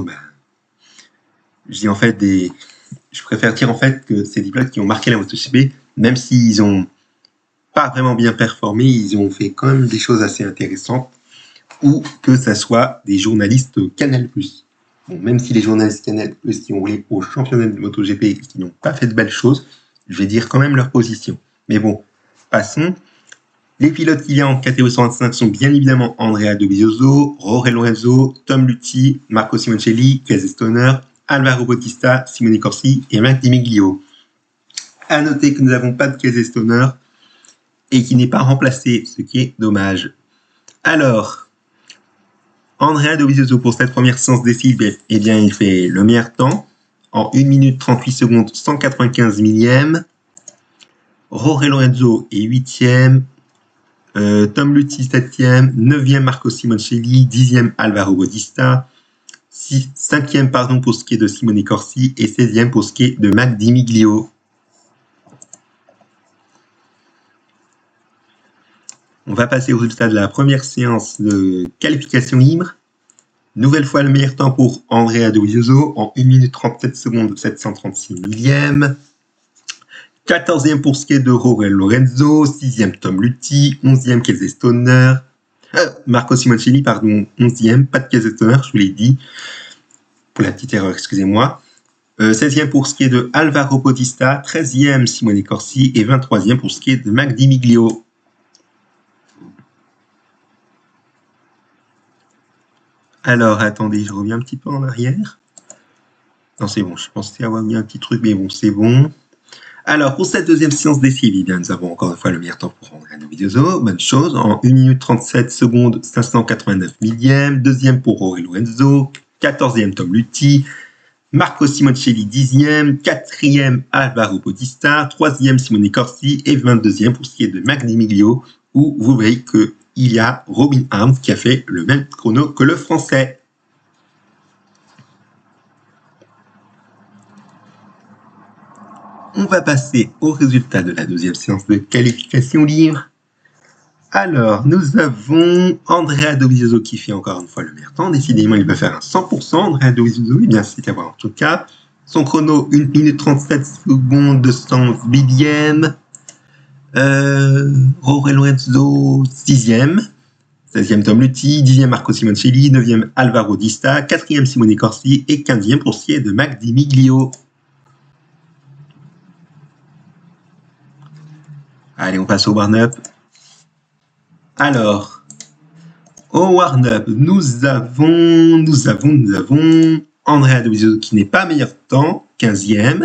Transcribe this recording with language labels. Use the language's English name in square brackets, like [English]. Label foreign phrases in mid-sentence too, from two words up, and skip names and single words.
[French] Je dis en fait je préfère dire en fait que c'est des pilotes qui ont marqué la MotoGP, même s'ils ont pas vraiment bien performé, ils ont fait quand même des choses assez intéressantes, ou que ça soit des journalistes Canal+. Bon, même si les journalistes Canal+ qui ont roulé au championnat de MotoGP et qui n'ont pas fait de belles choses, je vais dire quand même leur position. Mais bon, passons. Les pilotes qu'il y a en catégorie 125 sont bien évidemment Andrea Dovizioso, Jorge Lorenzo, Tom Luthi, Marco Simoncelli, Casey Stoner, Alvaro Bautista, Simone Corsi et Mac Di Miglio. À noter que nous n'avons pas de Casey Stoner et qui n'est pas remplacé, ce qui est dommage. Alors, Andrea Dovizioso pour cette première séance d'essai, eh bien, il fait le meilleur temps en 1 minute 38 secondes 195 millièmes. Jorge Lorenzo est 8e. Tom Luthi 7e, 9e Marco Simoncelli, 10e Alvaro Bautista, 5e pour ce qui est de Simone Corsi et 16e pour ce qui est de Mac Di Miglio. On va passer au résultat de la première séance de qualification libre. Nouvelle fois le meilleur temps pour Andrea Dovizioso en 1 minute 37 secondes 736 millièmes. 14e pour ce qui est de Jorge Lorenzo, 6e Tom Luthi, 11e Casey Stoner, Marco Simoncelli, pardon, 11e, pas de Casey Stoner, je vous l'ai dit, pour la petite erreur, excusez-moi. 16e pour ce qui est de Alvaro Bautista, 13e Simone Corsi et 23e pour ce qui est de Mac Di Miglio. Alors, attendez, je reviens un petit peu en arrière. Non, c'est bon, je pensais avoir mis un petit truc, mais bon, c'est bon. Alors, pour cette deuxième séance d'essai, eh bien, nous avons encore une fois le meilleur temps pour Andrea Dovizioso. Bonne chose, en 1 minute 37 secondes, 589 millième. Deuxième pour Jorge Lorenzo. 14e Tom Luthi. Marco Simoncelli, 10e. 4e Alvaro Bautista. 3e Simone Corsi. Et 22e pour ce qui est de Mac Di Miglio, où vous voyez qu'il y a Robin Arms qui a fait le même chrono que le français. On va passer au résultat de la deuxième séance de qualification libre. Alors, nous avons Andrea Dovizioso qui fait encore une fois le meilleur temps. Décidément, il va faire un 100%. Andrea Dovizioso, eh bien, c'est à voir en tout cas. Son chrono, 1 minute 37 secondes, 200 millième. Jorge Lorenzo, 6e. 16e Tom Luthi, 10e Marco Simoncelli, 9e Alvaro Bautista, 4e Simone Corsi et 15e pour ce qui est de Mac Di Miglio. Allez, on passe au warm-up. Alors, au warm-up, nous avons Andrea Dovizioso qui n'est pas meilleur temps, 15e.